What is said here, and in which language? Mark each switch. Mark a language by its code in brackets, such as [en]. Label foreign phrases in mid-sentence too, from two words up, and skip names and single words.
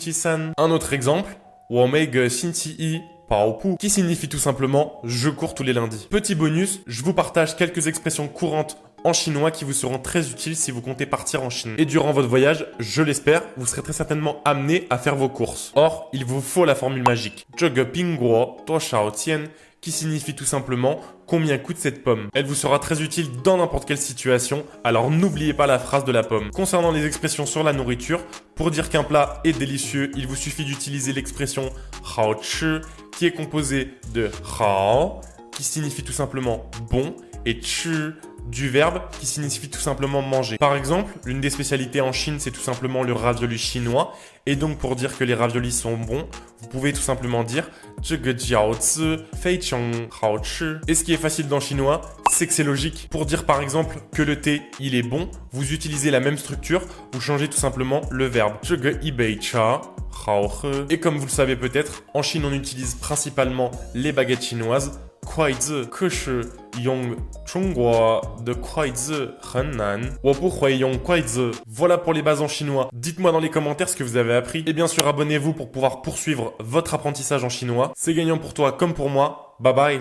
[fr] Un autre exemple, [zh] 我每个 星期 跑步, [fr] qui signifie tout simplement « je cours tous les lundis ». Petit bonus, je vous partage quelques expressions courantes en chinois qui vous seront très utiles si vous comptez partir en Chine. Et durant votre voyage, je l'espère, vous serez très certainement amené à faire vos courses. Or, il vous faut la formule magique. [zh] 这个苹果多少钱 [fr] qui signifie tout simplement combien coûte cette pomme. Elle vous sera très utile dans n'importe quelle situation, alors n'oubliez pas la phrase de la pomme. Concernant les expressions sur la nourriture, pour dire qu'un plat est délicieux, il vous suffit d'utiliser l'expression 好吃 qui est composée de 好 qui signifie tout simplement bon et 吃 du verbe qui signifie tout simplement manger. Par exemple, l'une des spécialités en Chine, c'est tout simplement le ravioli chinois. Et donc, pour dire que les raviolis sont bons, vous pouvez tout simplement dire [zh] 这个饺子非常好吃. [fr] Et ce qui est facile dans le chinois, c'est que c'est logique. Pour dire par exemple que le thé, il est bon, vous utilisez la même structure, vous changez tout simplement le verbe. [zh] 这个一杯茶好喝. [fr] Et comme vous le savez peut-être, en Chine, on utilise principalement les baguettes chinoises. [zh] 筷子可是用中国的筷子很难。我不会用筷子. [fr] Voilà pour les bases en chinois. Dites-moi dans les commentaires ce que vous avez appris. Et bien sûr, abonnez-vous pour pouvoir poursuivre votre apprentissage en chinois. C'est gagnant pour toi comme pour moi. [en] Bye bye.